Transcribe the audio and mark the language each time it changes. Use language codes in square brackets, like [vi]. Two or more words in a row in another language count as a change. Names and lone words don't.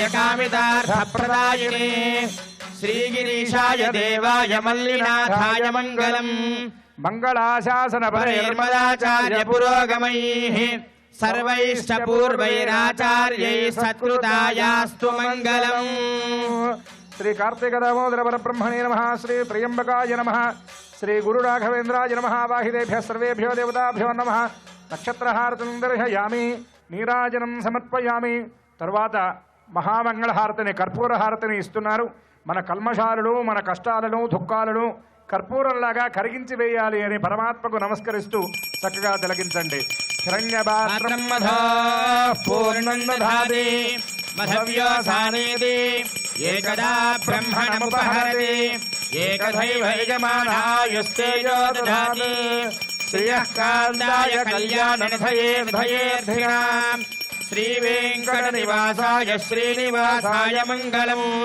[sa] కామితార్థప్రదాయినే శ్రీగిరీశాయ దేవాయ మల్లినాథాయ మంగళం మంగళాశాసన పరిర్మదాచార్య పురోగమైః सर्वैश्च पूर्वैराचार्यैः सत्कृतायास्तु मङ्गलम्। श्री कार्तिक दामोदर परब्रह्मणे नमः। श्री त्र्यंबकाय नमः। श्री गुरु राघवेन्द्राय नमः। वाहिदेभ्यः सर्वेभ्यो देवताभ्यो नमः। नक्षत्रहारतिं दर्शयामि, నీరాజనం సమర్పయామి. [te] తర్వాత మహామంగళహారతిని కర్పూర హారతిని ఇస్తున్నారు. మన కల్మషాలను మన కష్టాలను దుఃఖాలను కర్పూరంలాగా కరిగించి వేయాలి అని పరమాత్మకు నమస్కరిస్తూ చక్కగా తిలకించండి. [sa] హిరణ్యపాత్రం పూర్ణం దధాతి మధవ్యోసానేతి ఏకదా బ్రహ్మణముపహరతి ఏకదైవైజమానాయుస్తేజో దధాతి శ్రియః కాంతాయ కళ్యాణనిధయేర్ధయేర్ధినాం శ్రీవేంకటనివాసాయ శ్రీనివాసాయ మంగళం.